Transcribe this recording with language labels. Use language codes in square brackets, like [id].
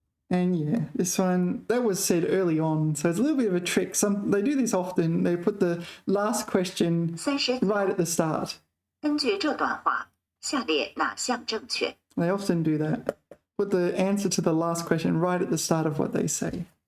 [en] And yeah, this one, that was said early on, so it's a little bit of a trick. They do this often. They put the last question 39. right at the start. [zh] 根据这段话，下列哪项正确？ [en] They often do that. Put the answer to the last question right at the start of what they say.